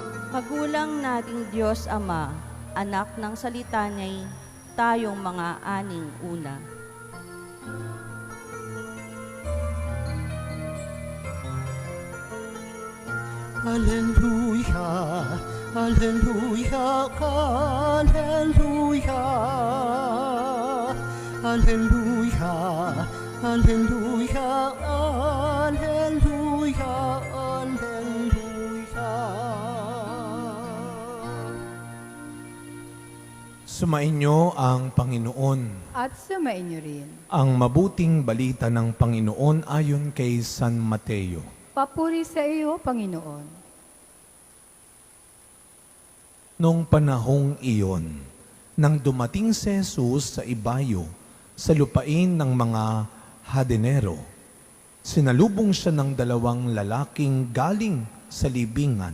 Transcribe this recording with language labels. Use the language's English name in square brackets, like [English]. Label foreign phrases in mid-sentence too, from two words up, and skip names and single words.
[Filipino] Magulang nating Diyos Ama, anak ng salita niya'y tayong mga aning una. Alleluia, alleluia, alleluia, alleluia, alleluia, alleluia, alleluia. Sumainyo ang Panginoon. At sumainyo rin. Ang mabuting balita ng Panginoon ayon kay San Mateo. Papuri sa iyo, Panginoon. Noong panahong iyon, nang dumating si Jesus sa ibayo, sa lupain ng mga Hadenero, sinalubong siya ng dalawang lalaking galing sa libingan.